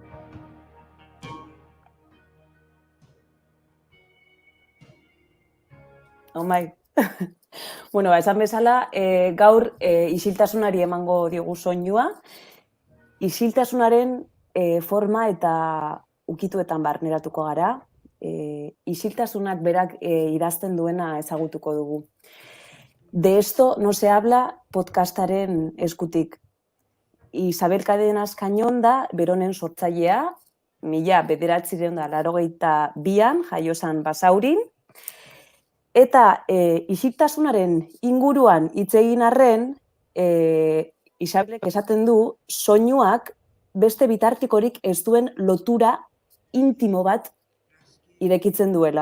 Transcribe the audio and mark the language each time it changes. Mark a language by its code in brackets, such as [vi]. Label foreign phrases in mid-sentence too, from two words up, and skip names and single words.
[eu] Bueno, esan bezala, gaur isiltasunari emango digu soinua. Isiltasunaren forma eta ukituetan barneratuko gara. Isiltasunak berak idazten duena ezagutuko dugu. De esto no se habla podcastaren eskutik. Isabel Cadenas Cañón da beronen sortzailea, 1982an jaio zen Basaurin. Eta isiltasunaren inguruan hitz egin arren, Isabelek esaten du, soinuak beste bitartikorik ez duen lotura intimo bat irekitzen duela.